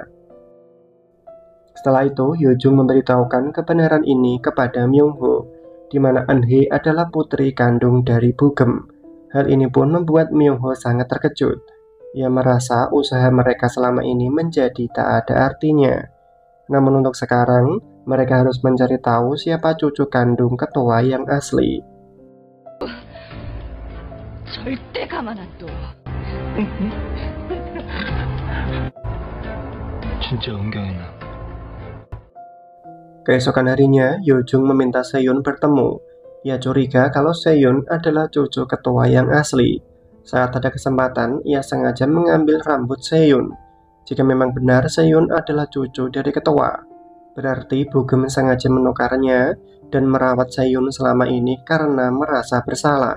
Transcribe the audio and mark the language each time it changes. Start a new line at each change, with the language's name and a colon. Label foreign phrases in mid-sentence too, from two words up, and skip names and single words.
Indonesian: Setelah itu, Yojung memberitahukan kebenaran ini kepada Myungho, di mana Eunhye adalah putri kandung dari Bugem. Hal ini pun membuat Myungho sangat terkejut. Ia merasa usaha mereka selama ini menjadi tak ada artinya. Namun untuk sekarang, mereka harus mencari tahu siapa cucu kandung ketua yang asli.
Korean: 절대 가만 안 둬. 진짜 은경이나.
Indonesian: Keesokan harinya, Yojung meminta Seyun bertemu. Ia curiga kalau Seyun adalah cucu ketua yang asli. Saat ada kesempatan, ia sengaja mengambil rambut Seyun. Jika memang benar Seyun adalah cucu dari ketua, berarti Bugem sengaja menukarnya dan merawat Seyun selama ini karena merasa bersalah.